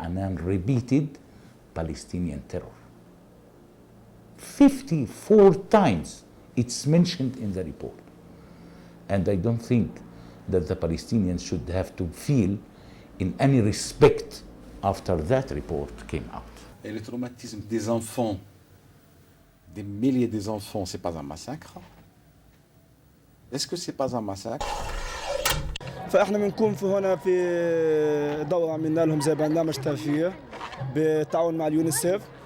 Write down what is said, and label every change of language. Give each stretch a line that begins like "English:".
English: Annan repeated Palestinian terror. 54 times it's mentioned in the report. And I don't think that the Palestinians should have to feel in any respect after that report came out.
French: Et le traumatisme des enfants, des milliers d'enfants, c'est pas un massacre? Est-ce que c'est pas un massacre?
Arabic: فاحنا بنكون في هنا في دورة عملنا لهم زي برنامج ترفيه بالتعاون مع اليونيسيف.